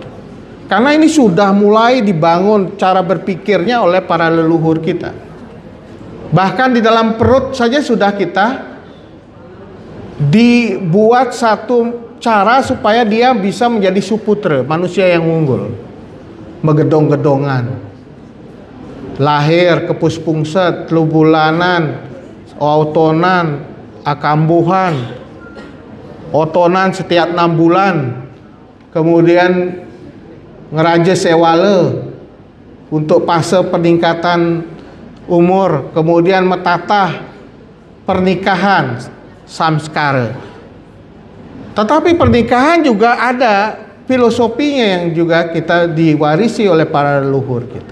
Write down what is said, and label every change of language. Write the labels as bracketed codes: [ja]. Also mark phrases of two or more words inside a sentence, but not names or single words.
[id] Karena ini sudah mulai dibangun cara berpikirnya oleh para leluhur kita. Bahkan di dalam perut saja sudah kita dibuat satu cara supaya dia bisa menjadi suputra, manusia yang unggul, megedong-gedongan, lahir kepuspungset, lubulanan, autonan, akambuhan, otonan setiap 6 bulan, kemudian ngeraja sewale untuk fase peningkatan umur, kemudian metatah pernikahan, samskara. Tetapi pernikahan juga ada filosofinya yang juga kita diwarisi oleh para leluhur kita.